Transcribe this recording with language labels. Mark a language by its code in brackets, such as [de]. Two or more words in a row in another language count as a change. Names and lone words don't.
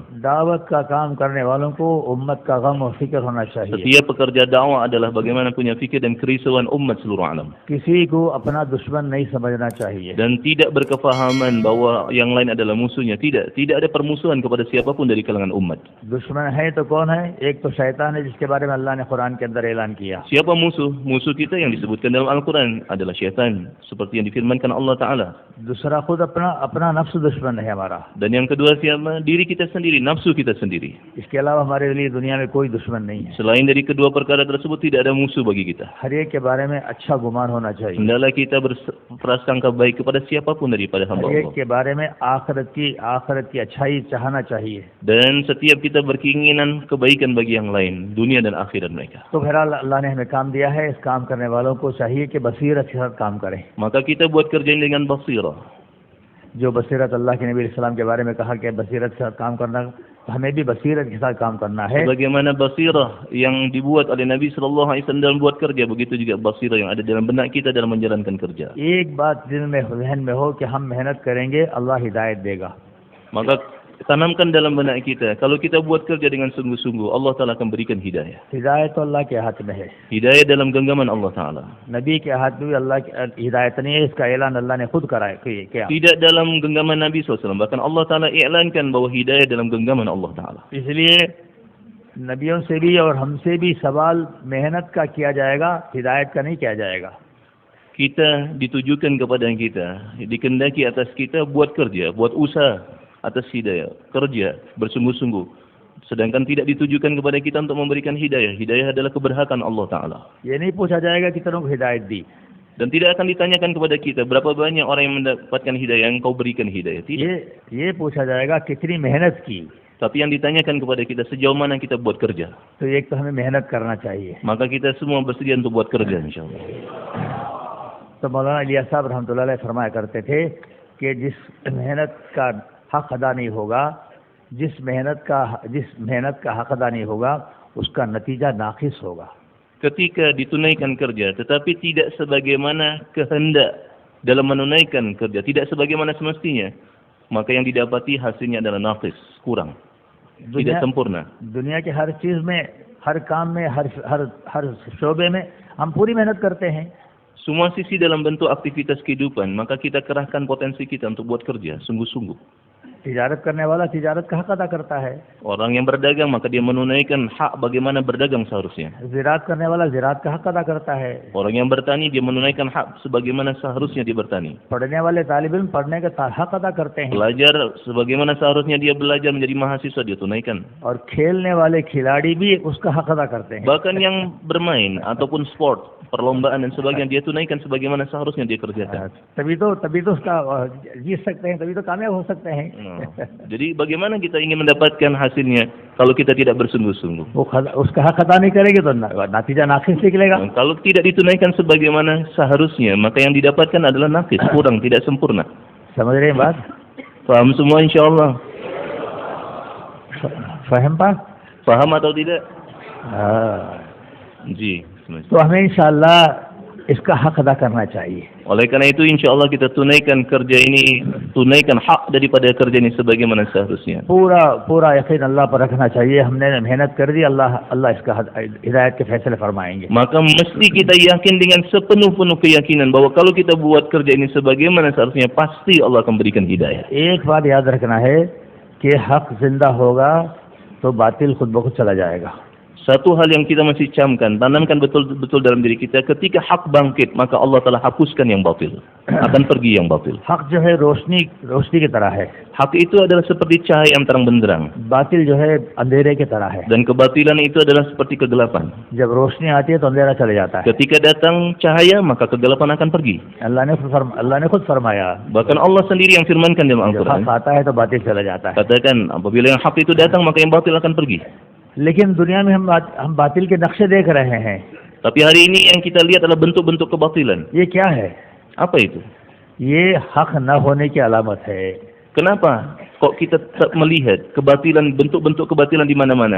[hi] दावत का काम करने वालों को उम्मत का गम और फिक्र होना चाहिए. [id] Setiap pekerja dakwah adalah bagaimana punya fikir dan kerisauan umat seluruh alam. [hi] किसी को अपना दुश्मन नहीं समझना चाहिए. [id] Dan tidak berkefahaman bahwa yang lain adalah musuhnya. Tidak ada permusuhan kepada siapapun dari kalangan umat. [hi] दुश्मन है तो कौन है? एक तो शैतान है जिसके बारे में अल्लाह ने कुरान के अंदर ऐलान किया. [id] Siapa musuh? Musuh kita yang disebutkan dalam Al-Quran adalah syaitan, seperti yang difirmankan Allah Ta'ala. [hi] दूसरा खुद अपना नफ्स दुश्मन है हमारा. [id] Dan yang kedua siapa? Diri kita sendiri, nafsu kita sendiri. [hi] इसके अलावा हमारे लिए दुनिया में कोई दुश्मन नहीं है. [id] Selain dari kedua perkara tersebut tidak ada musuh bagi kita. [hi] हर एक के बारे में अच्छा गुमान होना चाहिए. [id] Hendaklah kita berprasangka baik kepada siapapun daripada hamba [hi] हर एक [id] Allah. [hi] के बारे में आखिरत की अच्छाई चाहना चाहिए. [id] Dan setiap kita berkeinginan kebaikan bagi yang lain, dunia dan akhirat mereka. [hi] तो बहरहाल अल्लाह ने हमें काम दिया है, इस काम करने वालों को चाहिए कि बसीरत के साथ काम करें. [id] Maka kita buat kerja ini dengan basirah. [hi] जो बसीरत अल्लाह के नबी [ar] صلى الله عليه وسلم [hi] के बारे में कहा कि बसीरत के साथ काम करना, हमें भी बसीरत के साथ काम करना है. [id] Bagaimana basirah yang dibuat oleh Nabi [ar] صلى الله عليه وسلم [id] dalam buat kerja, begitu juga basirah yang ada dalam benak kita dalam menjalankan kerja. [hi] एक बात दिल में जहन में हो कि हम मेहनत करेंगे, अल्लाह हिदायत देगा. [id] Maka tanamkan dalam benak kita, kalau kita buat kerja dengan sungguh-sungguh, Allah Ta'ala akan berikan hidayah. [hi] हिदायत तो अल्लाह के हाथ में है. [id] Hidayah dalam genggaman Allah Ta'ala. [hi] नबी के हाथ में भी अल्लाह की हिदायत नहीं है. इसका ऐलान अल्लाह ने खुद कराया किया. [id] Tidak dalam genggaman Nabi SAW. Bahkan Allah Ta'ala i'lankan bahwa hidayah dalam genggaman Allah Ta'ala. [hi] इसलिए नबियों से भी और हमसे भी सवाल मेहनत का किया जाएगा, हिदायत का नहीं किया जाएगा. [id] Kita ditujukan kepada kita, dikendaki atas kita buat kerja, buat usaha atas hidayah, kerja bersungguh-sungguh. Sedangkan tidak ditujukan kepada kita untuk memberikan hidayah. Hidayah adalah keberhakan Allah Ta'ala. [hi] ये नहीं पूछा जाएगा कि तेरे को हिदायत दी. [id] Dan tidak akan ditanyakan kepada kita berapa banyak orang yang mendapatkan hidayah, yang kau berikan hidayah. Tidak. [hi] ये पूछा जाएगा कितनी मेहनत की. [id] Tapi yang ditanyakan kepada kita sejauh mana kita buat kerja. [hi] तो एक तो हमें मेहनत करना चाहिए. [id] Maka kita semua bersedia untuk buat kerja insyaAllah. [hi] तो मौलाना इलियास साहब [ar] رحمة الله عليه [hi] फरमाया करते थे कि जिस मेहनत का हक अदा नहीं होगा, जिस मेहनत का हक अदा नहीं होगा, उसका नतीजा नाकिस होगा. [id] Ketika ditunaikan kerja tetapi tidak sebagaimana kehendak dalam menunaikan kerja, tidak sebagaimana semestinya, maka yang didapati hasilnya adalah naqis, kurang, tidak sempurna. [hi] दुनिया के हर चीज में, हर काम में, हर शोबे में हम पूरी मेहनत करते हैं. [id] Semua sisi dalam bentuk aktivitas kehidupan, maka kita kerahkan potensi kita untuk buat kerja sungguh-sungguh. [hi] तिजारत करने वाला तिजारत का हक अदा करता है. [id] Orang yang berdagang maka dia menunaikan hak bagaimana berdagang seharusnya. [hi] ज़िरात करने वाला ज़िरात का हक अदा करता है. [id] Orang yang bertani dia menunaikan hak sebagaimana seharusnya dia bertani. [hi] पढ़ने वाले तालिब इल्म पढ़ने का हक अदा करते हैं. [id] Belajar sebagaimana seharusnya dia belajar menjadi mahasiswa dia tunaikan. [hi] और खेलने वाले खिलाड़ी भी उसका हक अदा करते हैं. [id] Bahkan yang bermain ataupun sport, perlombaan dan sebagainya dia tunaikan sebagaimana seharusnya dia kerjakan. [hi] तभी तो उसका जीत सकते हैं, तभी तो कामयाब हो सकते हैं. [id] Jadi bagaimana kita ingin mendapatkan hasilnya kalau kita tidak bersungguh-sungguh? [hi] वो उसका हक अदा नहीं करेंगे तो नतीजा नाकिस निकलेगा. [id] Kalau tidak ditunaikan sebagaimana seharusnya, maka yang didapatkan adalah nakis, kurang, tidak sempurna. [hi] समझ रहे हैं बात? [id] Faham semua insyaAllah? faham pa? Faham atau tidak? [hi] Ji. तो हमें इंशाअल्लाह इसका हक अदा करना चाहिए. [id] Oleh karena itu insyaallah kita tunaikan kerja ini, tunaikan hak daripada kerja ini sebagaimana seharusnya. [hi] पूरा यकीन अल्लाह पर रखना चाहिए. हमने मेहनत कर दी, अल्लाह इसका हिदायत के फैसले फरमाएंगे. [id] Maka mesti kita yakin dengan sepenuh-penuh keyakinan bahwa kalau kita buat kerja ini sebagaimana seharusnya, pasti Allah akan berikan hidayah. [hi] एक बात याद रखना है कि हक जिंदा होगा तो बातिल खुद ब खुद चला जाएगा. [id] Satu hal yang kita masih camkan, tanamkan betul-betul dalam diri kita, ketika hak bangkit, maka Allah telah hapuskan yang batil. Akan pergi yang batil. [hi] हक जो है रोशनी की तरह है. [id] Hak itu adalah seperti cahaya yang terang benderang. [hi] बातिल जो है अंधेरे की तरह है. [id] Dan kebatilan itu adalah seperti kegelapan. [hi] जब रोशनी आती है तो अंधेरा चले जाता है. [id] Ketika datang cahaya, maka kegelapan akan pergi. [hi] अल्लाह ने खुद फरमाया. [id] Bahkan Allah sendiri yang firmankan dalam [hi] जब [id] Al-Quran. [hi] हक आता है तो बातिल चला जाता है. [id] Katakan, apabila yang hak itu datang, maka yang batil akan pergi. [hi] लेकिन दुनिया में हम बातिल के नक्शे देख रहे हैं. [id] Tapi hari ini yang kita lihat adalah bentuk-bentuk kebatilan. [hi] ये क्या है? [id] Apa itu? [hi] ये हक न होने की अलामत है. [id] Kenapa kok kita tetap melihat kebatilan, bentuk-bentuk kebatilan di mana-mana?